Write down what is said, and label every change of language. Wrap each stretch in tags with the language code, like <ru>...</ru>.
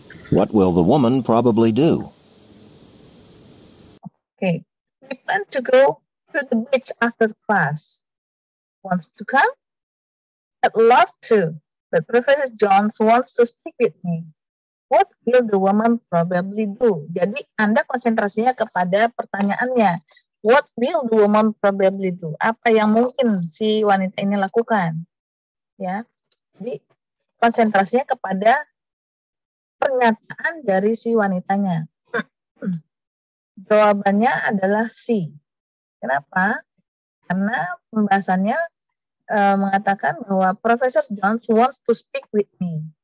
<en>What will the woman probably do? Okay. We plan to go to the beach after class. Wants to come? I'd love to, but Professor Jones wants to speak with me. What will the woman probably do?</en> <id>Jadi Anda konsentrasinya kepada pertanyaannya.</id> <en>What will the woman probably do?</en> <id>Apa yang mungkin si wanita ini lakukan? Ya. Jadi konsentrasinya kepada pernyataan dari si wanitanya. Jawabannya adalah C. Kenapa? Karena pembahasannya mengatakan bahwa Professor Jones</id> <en>wants to speak with me.</en>